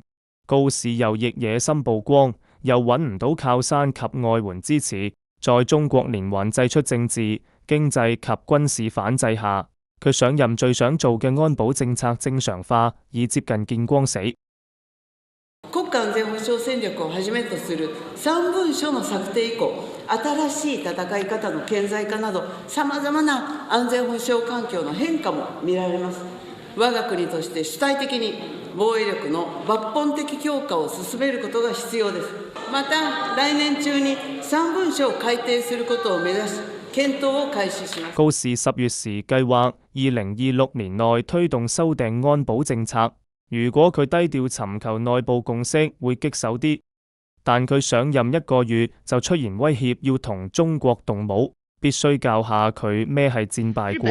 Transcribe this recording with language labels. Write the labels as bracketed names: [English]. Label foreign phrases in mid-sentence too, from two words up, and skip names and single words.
[Cantonese] 高市又亦野心曝光，又揾唔到靠山及外援支持，在中國連環祭出政治、經濟及軍事反制下，佢上任最想做嘅安保政策正常化已接近見光死。 [Japanese] 國家安全保障戦略をはじめとする3文書の策定以降、新しい戦い方の顕在化など、さまざまな安全保障環境の変化も見られます。我が国として主体的に防衛力の抜本的強化を進めることが必要です。また来年中に3文書を改定することを目指し、 検討を開始します。 [Cantonese] 高市10月時計劃2026年內推動修訂安保政策。如果佢低調尋求內部共識，會棘手啲。但佢上任1個月就出現威脅要同中國動武，必須教下佢咩係戰敗國。